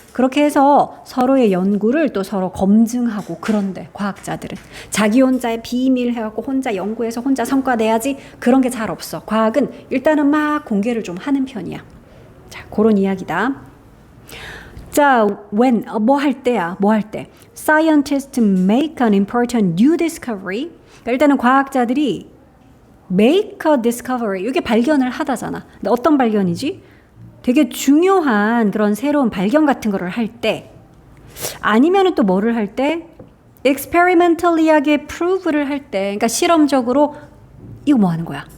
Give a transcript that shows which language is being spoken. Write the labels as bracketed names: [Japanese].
[Korean] 그렇게 해서 서로의 연구를 또 서로 검증하고 그런데 과학자들은 자기 혼자의 비밀 해갖고 혼자 연구해서 혼자 성과 내야지, 그런 게 잘 없어. 과학은 일단은 막 공개를 좀 하는 편이야. 자, 그런 이야기다. 자, when, 뭐 할 때야, 뭐 할 때. [English] Scientists make an important new discovery. [Korean] 그러니까 일단은 과학자들이 [English] make a discovery, [Korean] 이게 발견을 하다잖아. 근데 어떤 발견이지? 되게 중요한 그런 새로운 발견 같은 거를 할 때, 아니면은 또 뭐를 할 때, experimentally하게 prove를 할 때, 그러니까 실험적으로 이거 뭐 하는 거야?